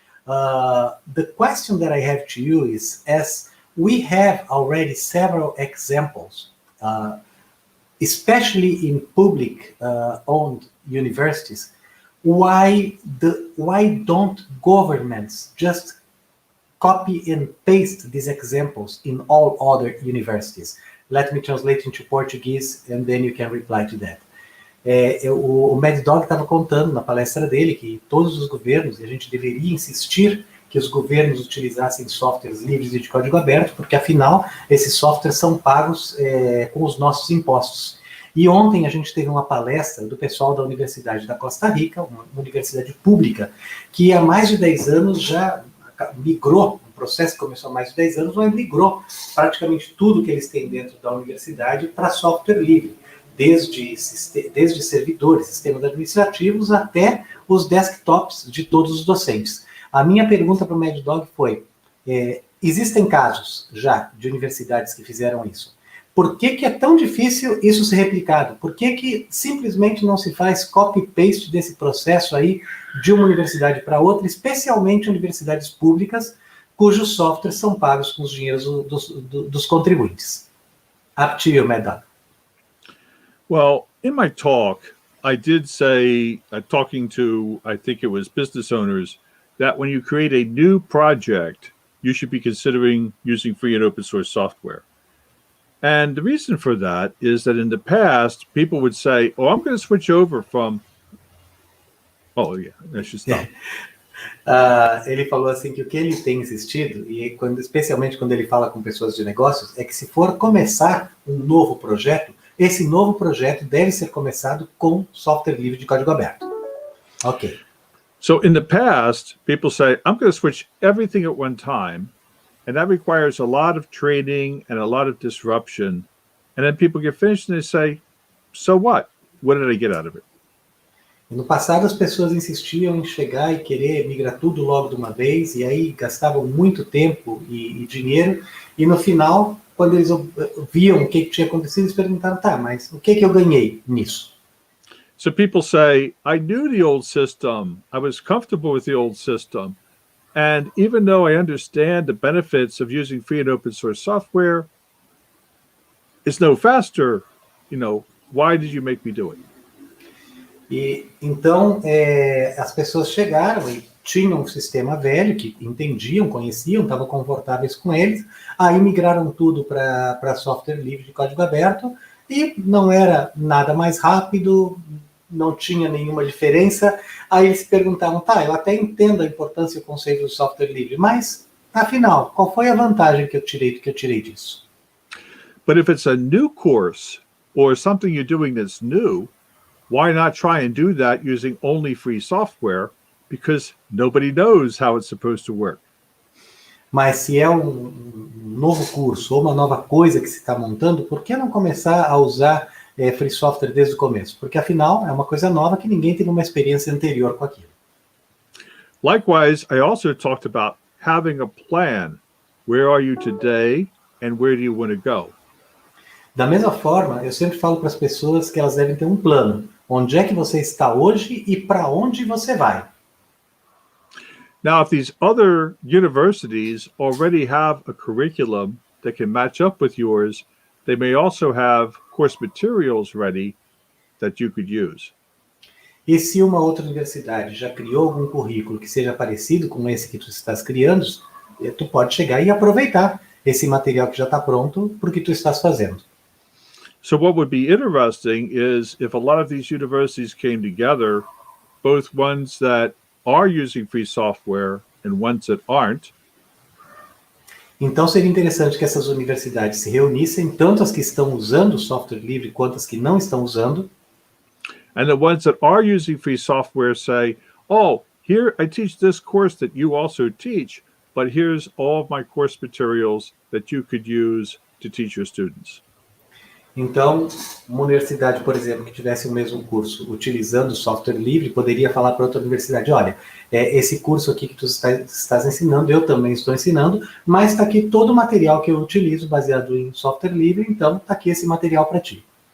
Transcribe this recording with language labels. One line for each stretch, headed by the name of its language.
English: The question that I have to you is, as we have already several examples, especially in public-owned universities, why don't governments just copy and paste these examples in all other universities? Let me translate into Portuguese and then you can reply to that.
Portuguese: O Maddog estava contando na palestra dele que todos os governos, e a gente deveria insistir que os governos utilizassem softwares livres e de código aberto, porque afinal esses softwares são pagos com os nossos impostos. E ontem a gente teve uma palestra do pessoal da Universidade da Costa Rica, uma universidade pública, que há mais de 10 anos já migrou, um processo que começou há mais de 10 anos, mas migrou praticamente tudo que eles têm dentro da universidade para software livre, desde servidores, sistemas administrativos, até os desktops de todos os docentes. A minha pergunta para o Maddog foi, existem casos já de universidades que fizeram isso. Por que é tão difícil isso ser replicado? Por que simplesmente não se faz copy-paste desse processo aí de uma universidade para outra, especialmente universidades públicas, cujos softwares são pagos com os dinheiros dos contribuintes?
English: Up to you, Maddog. Well, in my talk, I did say, talking to, I think it was business owners, that when you create a new project, you should be considering using free and open source software. And the reason for that is that in the past, people would say, oh, I'm going to switch over from... Oh, yeah, I should stop.
Portuguese: Ele falou assim que o que ele tem insistido, e especialmente quando ele fala com pessoas de negócios, é que se for começar um novo projeto, esse novo projeto deve ser começado com software livre de código aberto. Ok.
English: So in the past, people say, I'm going to switch everything at one time. And that requires a lot of training and a lot of disruption. And then people get finished and they say, so what? What did I get out of it?
Portuguese: No passado, as pessoas insistiam em chegar e querer migrar tudo logo de uma vez, e aí gastavam muito tempo e dinheiro, e no final, quando eles viam o que tinha acontecido, eles perguntaram, tá, mas o que eu ganhei nisso?
English: So people say, I knew the old system. I was comfortable with the old system. And even though I understand the benefits of using free and open source software, it's no faster. Why did you make me do it?
Portuguese: E então as pessoas chegaram e tinham um sistema velho que entendiam, conheciam, estavam confortáveis com eles, aí migraram tudo para software livre de código aberto e não era nada mais rápido, não tinha nenhuma diferença. Aí eles perguntavam, tá, eu até entendo a importância e o conceito do software livre, mas afinal, qual foi a vantagem que eu tirei disso?
English: But if it's a new course or something you're doing that's new, why not try and do that using only free software? Because nobody knows how it's supposed to work.
Portuguese: Mas se é um novo curso ou uma nova coisa que se está montando, por que não começar a usar free software desde o começo? Porque afinal é uma coisa nova que ninguém teve uma experiência anterior com aquilo.
English: Likewise, I also talked about having a plan. Where are you today and where do you want to go?
Portuguese: Da mesma forma, eu sempre falo para as pessoas que elas devem ter um plano. Onde é que você está hoje e para onde você vai?
English: Now, if these other universities already have a curriculum that can match up with yours, they may also have course materials ready that you could use.
Portuguese: E se uma outra universidade já criou algum currículo que seja parecido com esse que tu estás criando, tu pode chegar e aproveitar esse material que já está pronto para o que tu estás fazendo.
English: So what would be interesting is if a lot of these universities came together, both ones that are using free software and ones that aren't.
Portuguese: Então seria interessante que essas universidades se reunissem, tanto as que estão usando software livre quanto as que não estão usando.
English: And the ones that are using free software say, oh, here I teach this course that you also teach, but here's all of my course materials that you could use to teach your students.
Portuguese: Então, uma universidade, por exemplo, que tivesse o mesmo curso utilizando software livre, poderia falar para outra universidade, olha, esse curso aqui que tu estás ensinando, eu também estou ensinando, mas está aqui todo o material que eu utilizo baseado em software livre, então está aqui esse material para ti.